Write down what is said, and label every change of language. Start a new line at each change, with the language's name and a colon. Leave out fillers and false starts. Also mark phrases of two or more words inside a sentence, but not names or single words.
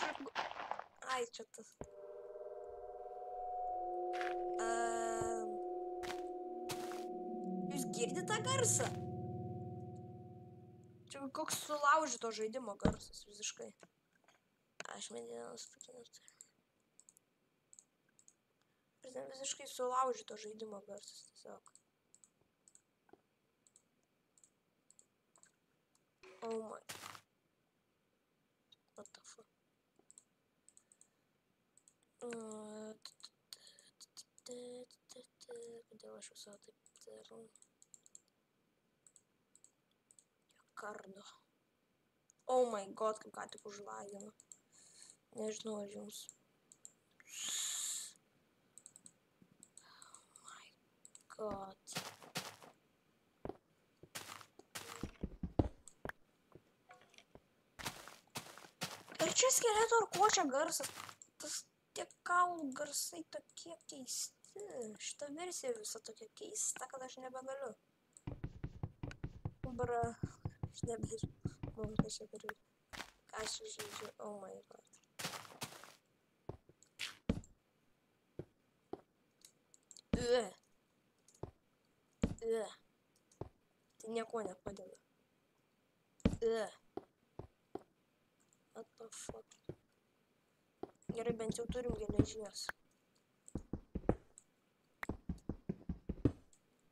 Lithuanian: Ai, čia tas. Jūs girdite tą garsą? Čia koks sulaužyto žaidimo garsas visiškai. Aš medienos pakinus. Ir ten visiškai sulaužyto žaidimo garsas tiesiog.
English: Oh my. What the fuck?
Lithuanian: Kodėl aš visą taip darau? Kardo.
English: Oh my god,
Lithuanian: kaip ką tik užlagino. Nežinau, aš jums.
English: Oh my god.
Lithuanian: Ir čia skeleto ar ko čia garsas? Tas tie kaulų garsai tokie keisti. Šita versija visa tokia keista, kad aš nebegaliu. Bra. Aš nebegaliu. Man kas čia turiu. Ką aš žaidžiu?
English: Oh my god.
Lithuanian: Tai nieko nepadeda.
English: What the fuck?
Lithuanian: Gerai, bent jau turim geležies.